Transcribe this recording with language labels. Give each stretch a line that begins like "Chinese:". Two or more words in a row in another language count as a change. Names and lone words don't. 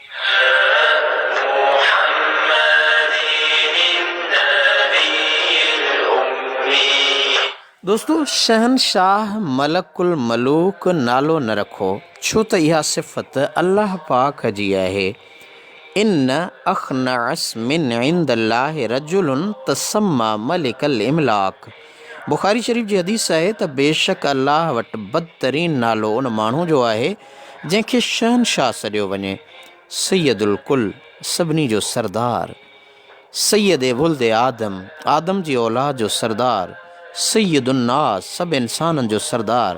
Sindhi: दोस्तों शहनशाह
Arabic: ملك الملوك
Sindhi: नालो न रखो, छो त इहा सिफ़त अल्लाह पाक जी आहे।
Arabic: إن أخنع اسم عند الله رجل تسمى ملك الأملاك.
Sindhi: बुखारी शरीफ़ जी हदीस आहे त बेशक अल्लाह वटि बदतरीन नालो उन माण्हू जो आहे जंहिंखे शहनशाह सॾियो वञे,
Arabic: سيد الكل
Sindhi: सभिनी जो सरदार,
Arabic: سيد ولد آدم
Sindhi: आदम जी औलाद जो सरदार, सैयदुन्नास सभु इंसाननि जो सरदार।